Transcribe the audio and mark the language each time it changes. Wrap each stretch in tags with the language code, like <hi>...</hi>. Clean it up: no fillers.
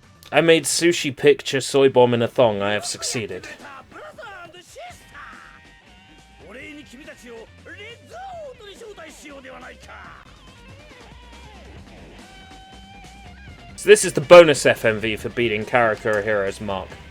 <en>I made sushi picture soy bomb in a thong. I have succeeded.</en> <ja>ブラザー&シスター、お礼に君たちをレッドアウトに招待しようではないか。</ja> <en>So this is the bonus FMV for beating Karakura Heroes Mark.</en>